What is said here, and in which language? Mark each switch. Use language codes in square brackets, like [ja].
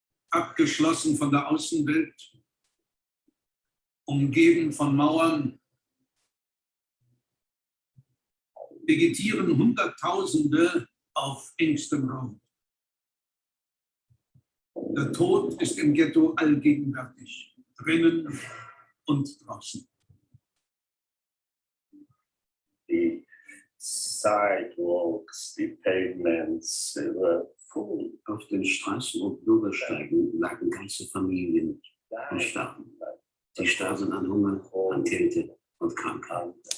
[de] Abgeschlossen von der Außenwelt, umgeben von Mauern, vegetieren Hunderttausende auf engstem Raum. Der Tod ist im Ghetto allgegenwärtig, drinnen und draußen. [en] Die Sidewalks, die Pavements were full. [de] Auf den Straßen und Bürgersteigen lagen ganze Familien und starben. Sie starben an Hunger, an Kälte und Krankheit.